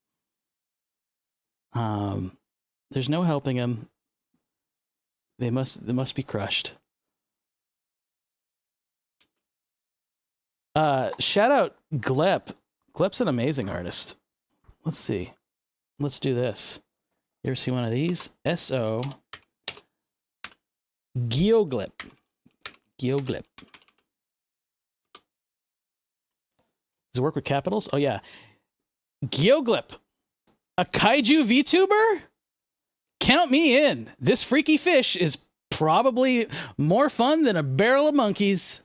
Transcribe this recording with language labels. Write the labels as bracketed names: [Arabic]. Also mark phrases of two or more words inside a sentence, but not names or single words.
[English] There's no helping him. They must be crushed. Shout out Glep. Glep's an amazing artist. Let's see. Let's do this. You ever see one of these? S-O Geoglip. Geoglip. Does it work with capitals? Oh yeah. Geoglip. A kaiju VTuber? Count me in. This freaky fish is probably more fun than a barrel of monkeys.